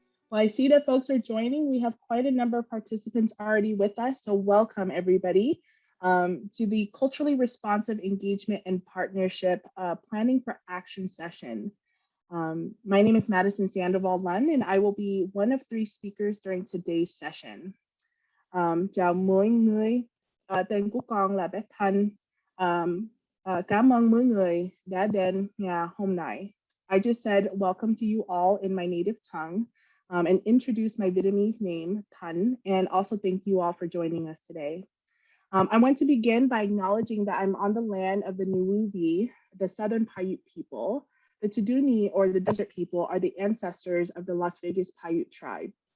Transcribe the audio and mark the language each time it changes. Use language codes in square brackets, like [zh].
[en] Well, I see that folks are joining. We have quite a number of participants already with us, so welcome everybody to the Culturally Responsive Engagement and Partnership Planning for Action session. My name is Madison Sandoval Lunn, and I will be one of 3 speakers during today's session. [vi] Chào mọi người, tên của con là Beth Thanh. Cảm ơn mọi người đã đến nhà hôm nay. [en] I just said welcome to you all in my native tongue and introduce my Vietnamese name, Thanh, and also thank you all for joining us today. I want to begin by acknowledging that I'm on the land of the Nuuvi, the Southern Paiute people. The Tuduni, or the desert people, are the ancestors of the Las Vegas Paiute tribe.